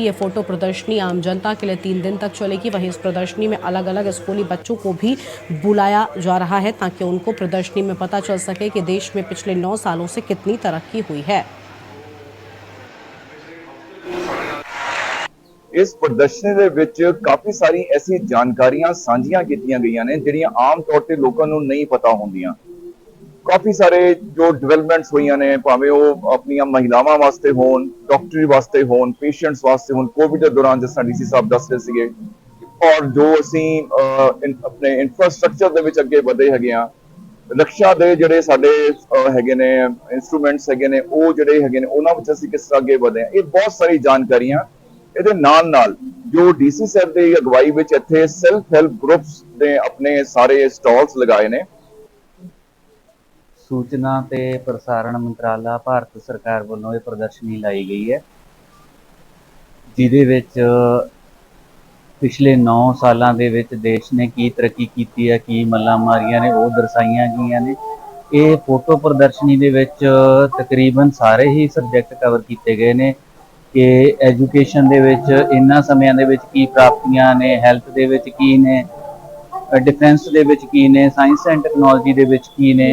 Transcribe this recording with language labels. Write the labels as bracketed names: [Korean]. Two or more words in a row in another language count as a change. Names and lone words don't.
[Hindi] ये फोटो प्रदर्शनी आम जनता के लिए 3 दिन तक चलेगी। वहीं इस प्रदर्शनी में अलग अलग स्कूली बच्चों को भी बुलाया जा रहा है ताकि उनको प्रदर्शनी में पता चल सके कि देश में पिछले 9 सालों से कितनी तरक्की हुई है। इस प्रदर्शनी [Punjabi] ਦੇ ਵਿੱਚ ਕਾਫੀ ਸਾਰੀ ਐਸੀ ਜਾਣਕਾਰੀਆਂ ਸਾਂਝੀਆਂ ਕੀਤੀਆਂ ਗਈਆਂ ਨੇ ਜਿਹੜੀਆਂ ਆਮ ਤੌਰ ਤੇ ਲੋਕਾਂ ਨੂੰ ਨਹੀਂ ਪਤਾ ਹੁੰਦੀਆਂ। ਕਾਫੀ ਸਾਰੇ ਜੋ ਡਿਵੈਲਪਮੈਂਟਸ ਹੋਈਆਂ ਨੇ, ਭਾਵੇਂ ਉਹ ਆਪਣੀਆਂ ਮਹਿਲਾਵਾਂ ਵਾਸਤੇ ਹੋਣ, ਡਾਕਟਰੀ ਵਾਸਤੇ ਹੋਣ, ਪੇਸ਼ੈਂਟਸ ਵਾਸਤੇ ਹੋਣ, ਕੋਵਿਡ ਦੇ ਦੌਰਾਨ ਜਿਸ ਤਰ੍ਹਾਂ ਡੀਸੀ ਸਾਹਿਬ ਦੱਸ ਰਹੇ ਸੀਗੇ, ਔਰ ਜੋ ਅਸੀਂ ਆਪਣੇ ਇਨਫਰਾਸਟ੍ਰਕਚਰ ਦੇ ਵਿੱਚ ਅੱਗੇ ਵਧੇ ਹੈਗੇ ਆ, ਰਕਸ਼ਾ ਦੇ ਜਿਹੜੇ ਸਾਡੇ ਹੈਗੇ ਨੇ ਇੰਸਟਰੂਮੈਂਟਸ ਹੈਗੇ ਨੇ, ਉਹ ਜਿਹੜੇ ਹੈਗੇ ਨੇ ਉਹਨਾਂ ਵਿੱਚ ਅਸੀਂ ਕਿਸ ਤਰ੍ਹਾਂ ਅੱਗੇ ਵਧੇ ਆ, ਇਹ ਬਹੁਤ ਸਾਰੀ ਜਾਣਕਾਰੀਆਂ। ਇਹਦੇ ਨਾਲ ਜੋ ਡੀਸੀ ਸਾਹਿਬ ਦੀ ਅਗਵਾਈ ਵਿੱਚ ਇੱਥੇ [English] self help groups [Punjabi] ਦੇ ਆਪਣੇ ਸਾਰੇ ਸਟਾਲਸ ਲਗਾਏ ਨੇ। सूचना ते प्रसारण मंत्राला भारत सरकार ਵੱਲੋਂ ਇਹ ਪ੍ਰਦਰਸ਼ਨੀ ਲਾਈ ਗਈ ਹੈ, ਜਿਹਦੇ ਵਿੱਚ ਪਿਛਲੇ 9 ਸਾਲਾਂ ਦੇ ਵਿੱਚ ਦੇਸ਼ ਨੇ ਕੀ ਤਰੱਕੀ ਕੀਤੀ ਹੈ, ਕੀ ਮੱਲਾਂ ਮਾਰੀਆਂ ਨੇ, ਉਹ ਦਰਸਾਈਆਂ ਗਈਆਂ ਨੇ। ਇਹ ਫੋਟੋ ਪ੍ਰਦਰਸ਼ਨੀ ਦੇ ਵਿੱਚ ਤਕਰੀਬਨ ਸਾਰੇ ਹੀ ਸਬਜੈਕਟ ਕਵਰ ਕੀਤੇ ਗਏ ਨੇ ਕਿ ਐਜੂਕੇਸ਼ਨ ਦੇ ਵਿੱਚ ਇਹਨਾਂ ਸਮਿਆਂ ਦੇ ਵਿੱਚ ਕੀ ਪ੍ਰਾਪਤੀਆਂ ਨੇ, ਹੈਲਥ ਦੇ ਵਿੱਚ ਕੀ ਨੇ, डिफेंस ਦੇ ਵਿੱਚ ਕੀ ਨੇ, [English] science and technology [Punjabi] ਦੇ ਵਿੱਚ ਕੀ ਨੇ।